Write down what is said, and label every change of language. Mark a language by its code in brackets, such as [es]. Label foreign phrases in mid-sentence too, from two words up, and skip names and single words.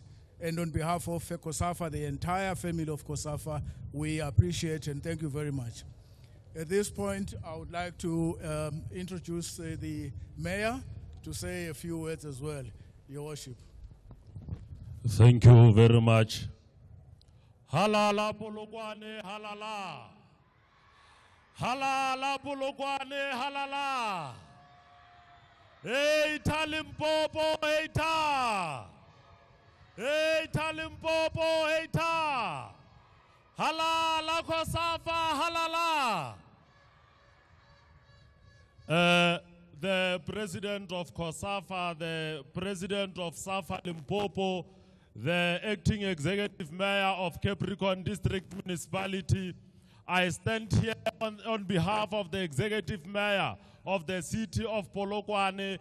[en] And on behalf of COSAFA, the entire family of COSAFA, we appreciate and thank you very much. At this point, I would like to introduce the Mayor to say a few words as well. Your Worship. Thank you very much. Halala Polokwane, halala. Halala Polokwane, halala. Eita Limpopo, eita. Eita Limpopo, eita. Halala Kosafa, halala. The president of COSAFA, the president of SAFA Limpopo, the acting executive mayor of Capricorn District Municipality, I stand here on behalf of the executive mayor of the city of Polokwane.